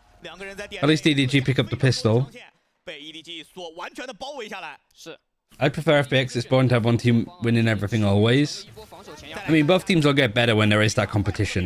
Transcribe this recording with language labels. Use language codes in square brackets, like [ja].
[en] At least EDG pick up the pistol. [zh] 被 EDG 所完全的包围下来。是。 [en] I'd prefer FPX. It's boring to have one team winning everything always. I mean, both teams will get better when there is that competition.